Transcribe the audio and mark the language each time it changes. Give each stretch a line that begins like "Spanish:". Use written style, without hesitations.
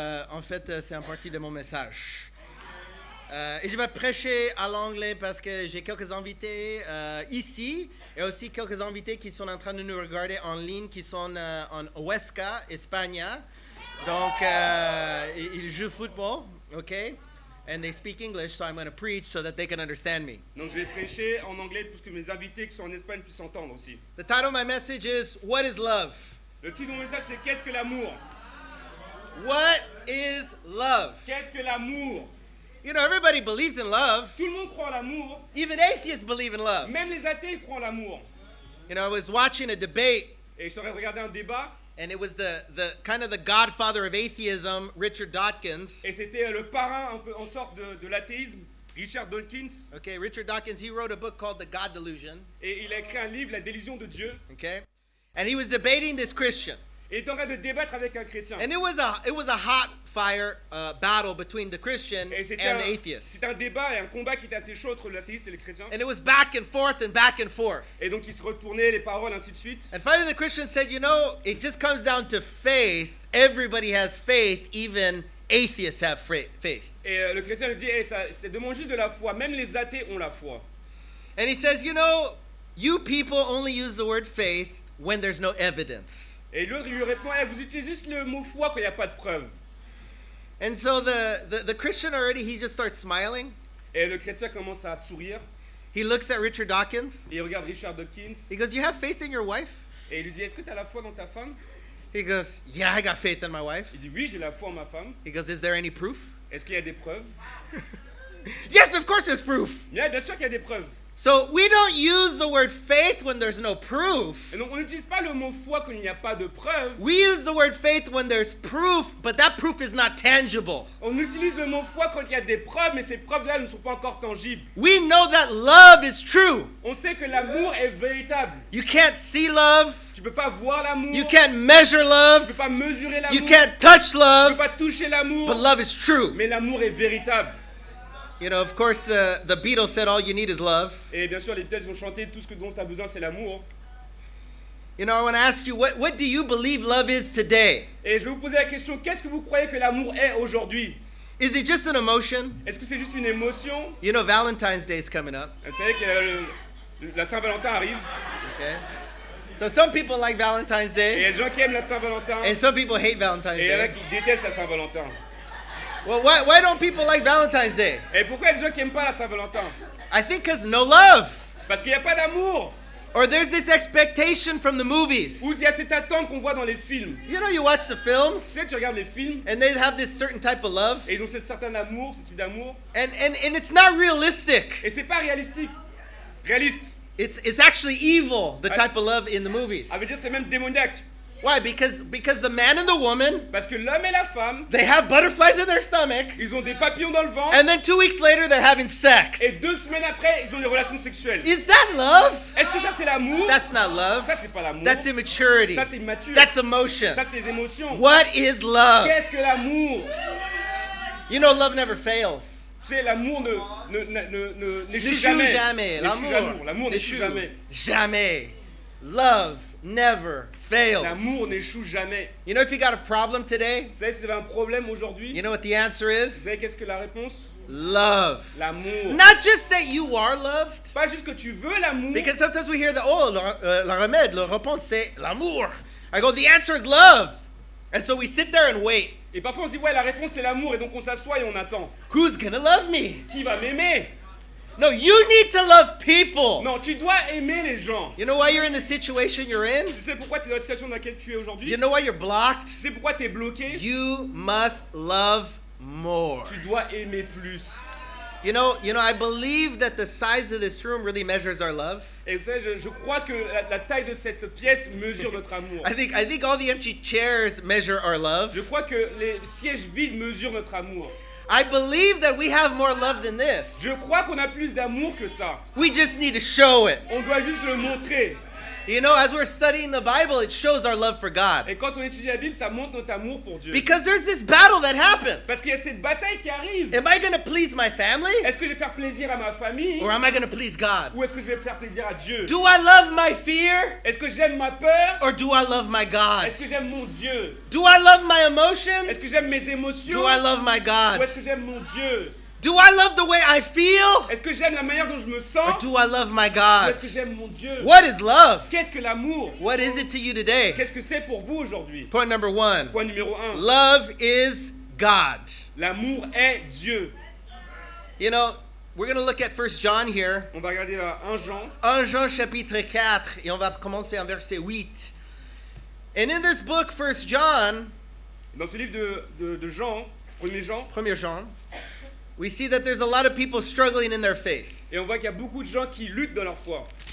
French: En fait, c'est une partie de mon message. Et je vais prêcher à l'anglais parce que j'ai quelques invités ici et aussi quelques invités qui sont en train de nous regarder en ligne, qui sont en Huesca, Espagne. Donc, ils jouent football, ok?
English: And they speak English, so I'm going to preach so that they can understand me.
French: Donc je vais prêcher en anglais pour que mes invités qui sont en Espagne puissent entendre aussi.
English: The title of my message is, What is Love?
French: Le titre de mon message c'est Qu'est-ce que l'amour?
English: What is love?
French: Qu'est-ce que l'amour?
English: You know, everybody believes in love.
French: Tout le monde croit en l'amour.
English: Even atheists believe in love.
French: Même les athées croient en l'amour.
English: You know, I was watching a debate,
French: Et je suis en train de regarder un débat.
English: and it was the kind of the godfather of atheism, Richard Dawkins.
French: Et c'était le parrain un peu en sorte de l'athéisme, Richard Dawkins.
English: Okay, Richard Dawkins, he wrote a book called The God Delusion.
French: Et il a écrit un livre, La délusion de Dieu.
English: Okay, and he was debating this Christian,
French: Et il est en train de débattre avec un chrétien.
English: and it was a hot fire battle between the Christian
French: Et
English: and the atheist,
French: c'était un débat et un combat qui était assez chaud entre l'athéiste et le chrétien.
English: and it was back and forth and back and forth.
French: Et donc ils se retournaient les paroles, ainsi de suite.
English: And finally, the Christian said, "You know, it just comes down to faith. Everybody has faith, even atheists have faith."
French: Et le chrétien lui dit, c'est demande juste de la foi, même les athées ont la foi.
English: And he says, "You know, you people only use the word faith when there's no evidence."
French: Et l'autre il lui répond, vous utilisez juste le mot foi quand il n'y a pas de preuve.
English: And so the Christian already, he just starts smiling.
French: Et le chrétien commence à sourire.
English: He looks at Richard Dawkins.
French: Et il regarde Richard Dawkins.
English: He goes, "You have faith in your wife?"
French: Et il lui dit, est-ce que tu as la foi dans ta femme?
English: He goes, "Yeah, I got faith in my wife."
French: Il dit, oui, j'ai la foi en ma femme.
English: He goes, "Is there any proof?"
French: Est-ce qu'il y a des preuves?
English: Yes, of course there's proof.
French: Bien sûr qu'il y a des preuves.
English: So we don't use the word faith when there's no proof.
French: Et donc on n'utilise pas le mot foi quand il n'y a pas de preuves.
English: We use the word faith when there's proof, but that proof is not tangible.
French: On utilise le mot foi quand il y a des preuves, mais ces preuves-là ne sont pas encore tangibles.
English: We know that love is true.
French: On sait que l'amour est véritable.
English: You can't see love.
French: Tu peux pas voir l'amour.
English: You can't measure
French: Tu peux
English: love.
French: pas mesurer l'amour.
English: You can't touch
French: Tu peux
English: love.
French: pas toucher l'amour.
English: But love is true.
French: Mais l'amour est véritable.
English: You know, of course, the Beatles said all you need is love.
French: Et bien sûr, les Beatles ont chanté tout ce dont tu as besoin, c'est l'amour.
English: You know, I want to ask you, what do you believe love is today?
French: Et je vais vous poser la question, qu'est-ce que vous croyez que l'amour est aujourd'hui?
English: Is it just an emotion?
French: Est-ce que c'est juste une émotion?
English: You know, Valentine's Day is coming up.
French: Vous savez que la Saint-Valentin arrive.
English: Okay. So some people like Valentine's
French: Et il y
English: Day,
French: a des gens qui aiment la Saint-Valentin.
English: and some people hate Valentine's
French: Et il y en a
English: Day.
French: qui détestent la Saint-Valentin.
English: Well, why don't people like Valentine's Day?
French: Et pourquoi il y a des gens qui n'aiment pas la Saint-Valentin?
English: I think because no love.
French: Parce qu'il n'y a pas d'amour.
English: Or there's this expectation from the movies.
French: Ou il y a cette attente qu'on voit dans les films.
English: You know, you watch the
French: Tu
English: films,
French: sais, tu regardes les films,
English: and they have this certain type of love,
French: et ils ont ce certain amour, ce type d'amour.
English: and it's not realistic.
French: Et c'est pas réaliste.
English: It's actually evil, the type of love in the movies.
French: Ça veut dire c'est même démoniaque.
English: Why? Because the man and the woman,
French: Parce que l'homme et la femme,
English: they have butterflies in their stomach,
French: ils ont des papillons dans le ventre.
English: and then 2 weeks later they're having sex.
French: Et 2 semaines après, ils ont des relations sexuelles.
English: Is that love?
French: Est-ce que ça c'est l'amour?
English: That's not love.
French: Ça c'est pas l'amour.
English: That's immaturity.
French: Ça c'est immature.
English: That's emotion.
French: Ça c'est les émotions.
English: What is love?
French: Qu'est-ce que l'amour?
English: You know, love never fails.
French: Tu sais, l'amour n'échoue N'échoue jamais. jamais. L'amour n'échoue jamais. Jamais.
English: Love never fails.
French: L'amour n'échoue jamais.
English: You know, if you got a problem today,
French: Vous savez, si vous avez un problème aujourd'hui,
English: you know what the answer
French: vous
English: is?
French: savez qu'est-ce que la réponse?
English: Love.
French: L'amour.
English: Not just that you are loved.
French: Pas juste que tu veux l'amour.
English: Because sometimes we hear that,
French: le remède, le réponse, c'est l'amour.
English: I go, the answer is love. And so we sit there and wait.
French: Et parfois on se dit, ouais, la réponse c'est l'amour, et donc on s'assoit et on attend.
English: Who's gonna love me?
French: Qui va m'aimer?
English: No, you need to love people.
French: Non, tu dois aimer les gens.
English: You know why you're in the situation you're in?
French: Tu sais pourquoi tu es dans la situation dans laquelle tu es aujourd'hui?
English: You know why you're blocked?
French: Tu sais pourquoi tu es bloqué?
English: You must love more.
French: Tu dois aimer plus.
English: You know, I believe that the size of this room really measures our love.
French: Et vous savez, je crois que la taille de cette pièce mesure notre amour.
English: I think all the empty chairs measure our love.
French: Je crois que les sièges vides mesurent notre amour.
English: I believe that we have more love than this.
French: Je crois qu'on a plus d'amour que ça.
English: We just need to show it.
French: On doit juste le montrer.
English: You know, as we're studying the Bible, it shows our love for God.
French: Et quand on étudie la Bible, ça montre notre amour pour Dieu.
English: Because there's this battle that happens.
French: Parce qu'il y a cette bataille qui arrive.
English: Am I going to please my family?
French: Est-ce que je vais faire plaisir à ma famille?
English: Or am I going to please God?
French: Ou est-ce que je vais faire plaisir à Dieu?
English: Do I love my fear?
French: Est-ce que j'aime ma peur?
English: Or do I love my God?
French: Est-ce que j'aime mon Dieu?
English: Do I love my
French: Est-ce
English: emotions?
French: que j'aime mes émotions?
English: Do I love my
French: Ou
English: God?
French: est-ce que j'aime mon Dieu?
English: Do I love the way I feel?
French: Est-ce que j'aime la manière dont je me
English: Or
French: sens?
English: do I love my
French: Ou
English: God?
French: est-ce que j'aime mon Dieu?
English: What is love?
French: Qu'est-ce que l'amour?
English: What is it to you today?
French: Qu'est-ce que c'est pour vous aujourd'hui?
English: Point number 1.
French: Point numéro 1.
English: Love is God.
French: L'amour est Dieu.
English: You know, we're going to look at 1 John here.
French: On va regarder 1 Jean. 1 Jean chapitre 4 et on va commencer en verset 8.
English: And in this book, 1 John,
French: Dans ce livre de Jean, 1er Jean,
English: 1 Jean, we see that there's a lot of people struggling in their faith.
French: et on voit qu'il y a beaucoup de gens qui luttent dans leur foi.